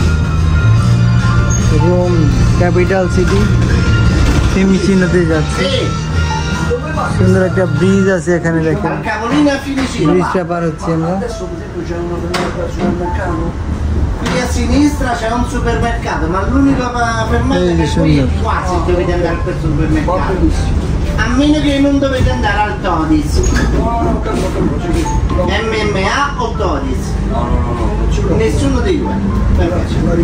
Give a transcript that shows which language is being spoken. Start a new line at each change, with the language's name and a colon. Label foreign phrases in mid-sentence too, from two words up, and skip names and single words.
Bangla: রোম
English: capital city,
Bangla: ফিমিচিনোতে যাচ্ছে। সুন্দর একটা ব্রিজ আছে এখানে, দেখেন ব্রিজটা পার হচ্ছে আমরা।
Italian: Qui a sinistra c'è un supermercato, ma l'unico fermata che qui è quasi dovete andare per supermercato. A meno che non dovete andare al Todis. MMA o Todis? No. Nessuno dei due. Perché?